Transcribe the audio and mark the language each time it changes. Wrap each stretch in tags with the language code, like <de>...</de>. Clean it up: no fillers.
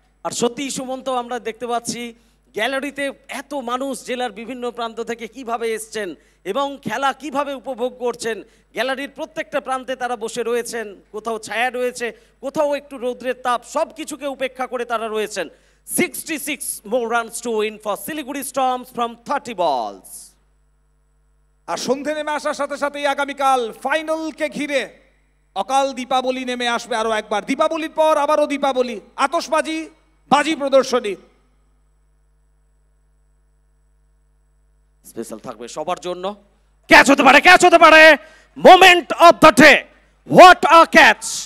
<bn>আর সত্যি সুমন্ত, আমরা দেখতে পাচ্ছি গ্যালারিতে এত মানুষ জেলার বিভিন্ন প্রান্ত থেকে কিভাবে এসছেন এবং খেলা কিভাবে উপভোগ করছেন। গ্যালারির প্রত্যেকটা প্রান্তে তারা বসে রয়েছেন, কোথাও ছায়া রয়েছে, কোথাও একটু রৌদ্রের তাপ, সব কিছুকে উপেক্ষা করে তারা রয়েছেন।</bn> <en>66 more runs to win for Siliguri Storms from 30 balls.</en> <bn>আর সন্ধে নেমে আসার সাথে সাথেই আগামীকাল ফাইনালকে ঘিরে অকাল দীপাবলি নেমে আসবে আরো একবার। দীপাবলির পর আবারও দীপাবলি, আতশবাজি, বাজি প্রদর্শনী। স্পেশাল থাকবে সবার জন্য। ক্যাচ হতে পারে</bn> <en>Moment of the day. What a catch!</en>